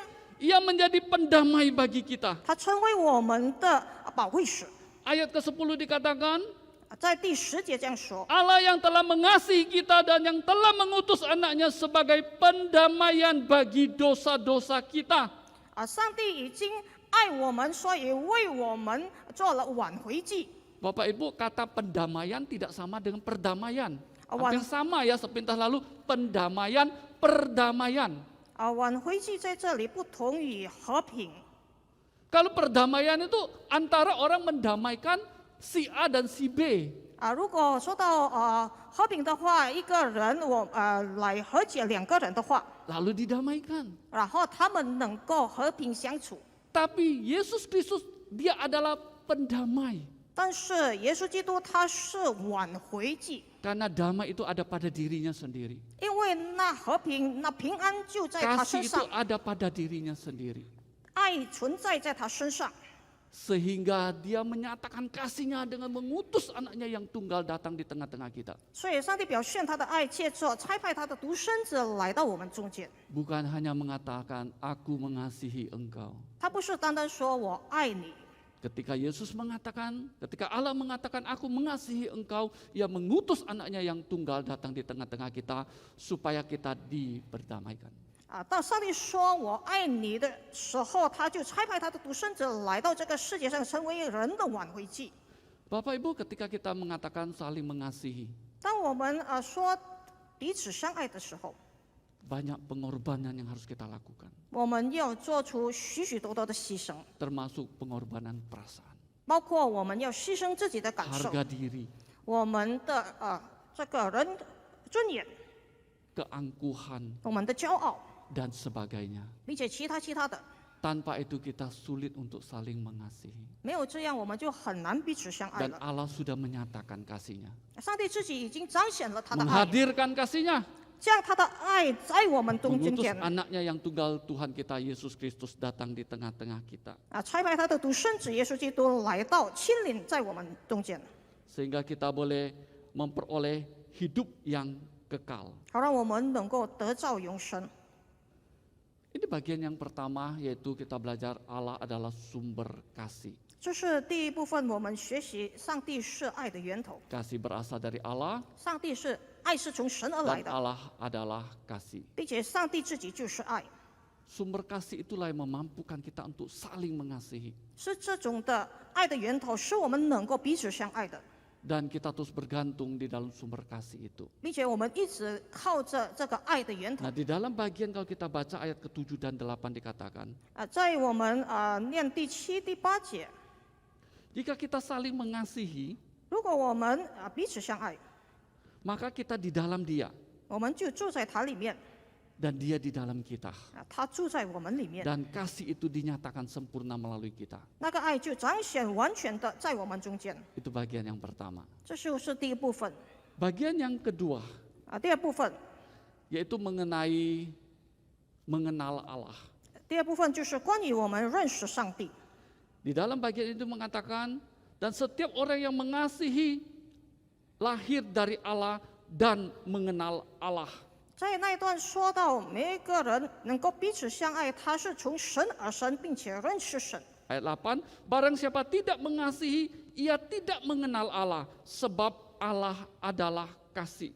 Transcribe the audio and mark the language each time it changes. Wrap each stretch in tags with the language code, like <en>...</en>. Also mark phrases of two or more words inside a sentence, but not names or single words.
<id>ia menjadi pendamai bagi kita.</id> <zh>他成为我们的保惠师。</zh> <id>Ayat ke-10 dikatakan,</id> <zh>在第10节这样说。</zh> <id>Allah yang telah mengasihi kita dan yang telah mengutus anaknya sebagai pendamaian bagi dosa-dosa kita.</id> <zh>上帝已经爱我们，所以为我们做了挽回祭。</zh> <id>Bapak Ibu, kata pendamaian tidak sama dengan perdamaian. Wan- Hampir sama ya sepintas lalu, pendamaian, perdamaian.</id> <zh>挽回祭在这里不同于和平。</zh> <id>Kalau perdamaian itu antara orang mendamaikan si A dan si B.</id> <zh>如果说到和平的话，一个人来和解2个人的话，</zh> <id>Lalu didamaikan.</id> <zh>然后他们能够和平相处。</zh> <id>Tapi Yesus Kristus dia adalah pendamai.</id> <zh>但是耶稣基督他是挽回祭，</zh> <id>Karena damai itu ada pada dirinya sendiri.</id> <zh>因为那和平、那平安就在他</zh> <id>Kasih</id> <zh>身</zh> <id>itu</id> <zh>上，</zh> <id>ada pada dirinya sendiri.</id> <zh>爱存在在他身上。</zh> <id>Sehingga dia menyatakan kasihnya dengan mengutus anaknya yang tunggal datang di tengah-tengah kita.</id> <zh>所以上帝表现他的爱，借着差派他的独生子来到我们中间。</zh> <id>Bukan hanya mengatakan aku mengasihi engkau.</id> <zh>他不是单单说我爱你，</zh> <id>Ketika Allah mengatakan aku mengasihi engkau, ia mengutus anaknya yang tunggal datang di tengah-tengah kita supaya kita diperdamaikan.</id> <zh>到上帝说我爱你的时候，他就差派他的独生子来到这个世界上，成为人的挽回祭。</zh> <id>Bapak Ibu, ketika kita mengatakan saling mengasihi,</id> <zh>当我们说彼此相爱的时候，</zh> <id>banyak pengorbanan yang harus kita lakukan,</id> <zh>我们要做出许许多多的牺牲，</zh> <id>termasuk pengorbanan perasaan,</id> <zh>包括我们要牺牲自己的感受，</zh> <id>harga diri,</id> <zh>我们的这个人尊严，</zh> <id>keangkuhan,</id> <zh>我们的骄傲，</zh> <id>dan sebagainya.</id> <zh>并且其他的，</zh> <id>Tanpa itu kita sulit untuk saling mengasihi.</id> <zh>没有这样我们就很难彼此相爱</zh> <id>Dan</id> <zh>了。</zh> <id>Allah sudah menyatakan kasihnya,</id> <zh>上帝自己已经彰显了他的爱，</zh> <id>menghadirkan kasihnya,</id> <zh>将他的爱在我们中</zh> <id>mengutus</id> <zh>间，</zh> <id>anaknya yang tunggal Tuhan kita Yesus Kristus datang di tengah-tengah kita.</id> <zh>差派他的独生子耶稣基督来到，亲临在我们中间，</zh> <id>Sehingga kita boleh memperoleh hidup yang kekal.</id> <zh>好让我们能够得到永生。</zh> <id>Ini bagian yang pertama, yaitu kita belajar Allah adalah sumber kasih.</id> <zh>这是第一部分，我们学习上帝是爱的源头，</zh> <id>Kasih berasal dari Allah</id> <zh>上帝是爱是从神而来</zh> <id>dan</id> <zh>的，</zh> <id>Allah adalah kasih.</id> <zh>并且上帝自己就是爱，</zh> <id>Sumber kasih itulah yang memampukan kita untuk saling mengasihi.</id> <zh>是这种的爱的源头，使我们能够彼此相爱的，</zh> <id>Dan kita terus bergantung di dalam sumber kasih itu.</id> <zh>并且我们一直靠着这个爱的源头</zh> <id>Nah, di dalam bagian kalau kita baca ayat ke-7 dan 8 dikatakan,</id> <zh>在我们念第7、第8节，</zh> <id>jika kita saling mengasihi,</id> <zh>如果我们彼此相爱，</zh> <id>maka kita di dalam Dia</id> <zh>我们就住在他里面，</zh> <id>dan Dia di dalam kita.</id> <zh>他住在我们里面，</zh> <id>Dan kasih itu dinyatakan sempurna melalui kita.</id> <zh>那个爱就彰显完全的在我们中间。</zh> <id>Itu bagian yang pertama.</id> <zh>这就是第一部分。</zh> <id>Bagian yang kedua,</id> <zh>第二部分，</zh> <id>yaitu mengenal Allah.</id> <zh>第二部分就是关于我们认识上帝。</zh> <id>Di dalam bagian itu mengatakan, dan setiap orang yang mengasihi lahir dari Allah dan mengenal Allah.</id> <zh>在那一段说到，每一个人能够彼此相爱，他是从神而生，并且认识神。</zh> <id>Ayat 8, barang siapa tidak mengasihi, ia tidak mengenal Allah, sebab Allah adalah kasih.</id>